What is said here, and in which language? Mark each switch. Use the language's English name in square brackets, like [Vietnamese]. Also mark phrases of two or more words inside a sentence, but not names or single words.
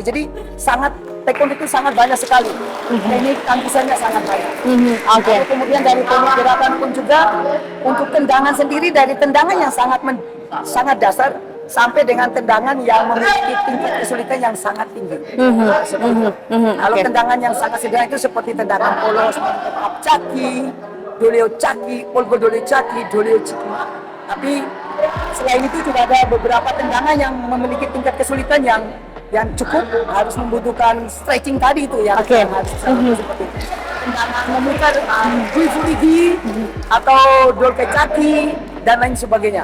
[Indonesian] Jadi Taekwondo itu sangat banyak sekali, teknik tangkisannya sangat banyak. Lalu kemudian dari teknik gerakan pun juga untuk tendangan sendiri, dari tendangan yang sangat dasar sampai dengan tendangan yang memiliki tingkat kesulitan yang sangat tinggi. Kalau tendangan yang sangat sederhana itu seperti tendangan polos, [Korean] 차기, 돌려 차기, 얼굴 돌려 차기, 돌려 차기. [Indonesian] Tapi selain itu juga ada beberapa tendangan yang memiliki tingkat kesulitan yang cukup, harus membutuhkan stretching tadi itu ya. Harus seperti tendangan memutar buifurigi atau [Korean] 돌개 차기 [Indonesian] dan lain sebagainya.